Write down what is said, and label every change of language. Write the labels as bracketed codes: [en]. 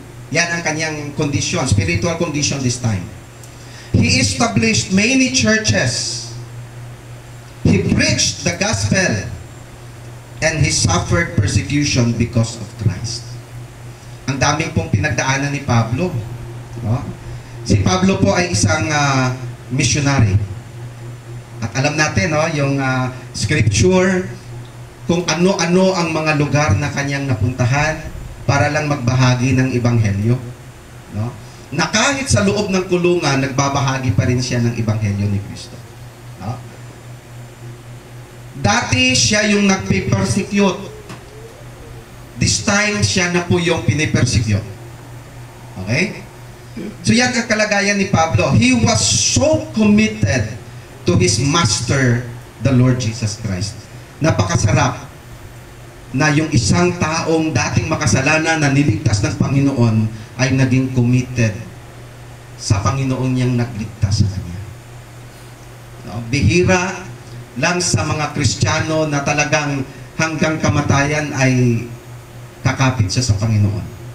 [tl] Yan ang kanyang [en] condition, spiritual condition this time. He established many churches. He preached the gospel, and he suffered persecution because of Christ. [tl] Ang daming pong pinagdaanan ni Pablo. No? Si Pablo po ay isang missionary. At alam natin, no, yung scripture, kung ano-ano ang mga lugar na kanyang napuntahan para lang magbahagi ng ebanghelyo. No? Na kahit sa loob ng kulungan, nagbabahagi pa rin siya ng ebanghelyo ni Kristo. No? Dati siya yung nagpe-persecute. This time, siya na po yung pinipersecute. Okay? So yan ang kalagayan ni Pablo. [en] He was so committed to his master, the Lord Jesus Christ. [tl] Napakasarap na yung isang taong dating makasalanan na niligtas ng Panginoon ay naging committed sa Panginoon niyang nagligtas sa kanya. No? Bihira lang sa mga Kristiyano na talagang hanggang kamatayan ay kakapit siya sa Panginoon.